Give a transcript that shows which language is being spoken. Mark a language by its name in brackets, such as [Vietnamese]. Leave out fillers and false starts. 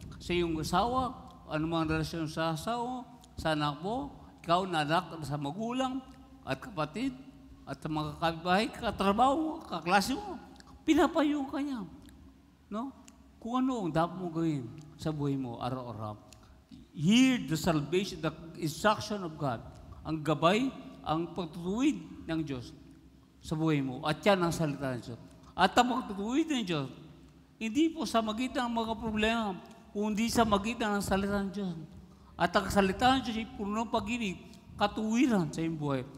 [Filipino] Sa iyong asawa, anumang relasyon sa asawa, sa anak mo, ikaw na anak sa magulang, at kapatid, at sa mga kabahay, katrabaho, kaklase mo, pinapayuhan ka niya. No? Kung ano ang dapat mo gawin sa buhay mo, araw-araw. [English] Hear the salvation, the instruction of God. [Filipino] Ang gabay, ang pagtutuwid ng Diyos sa buhay mo. At yan ang salita ng Diyos. At ang pagtutuwid ng Diyos, hindi po sa magitan ng mga problema, kundi sa magitan ng salita ng Diyos. At ang salita ng Diyos ay puno ng pag-ibig, katuwiran sa iyong buhay.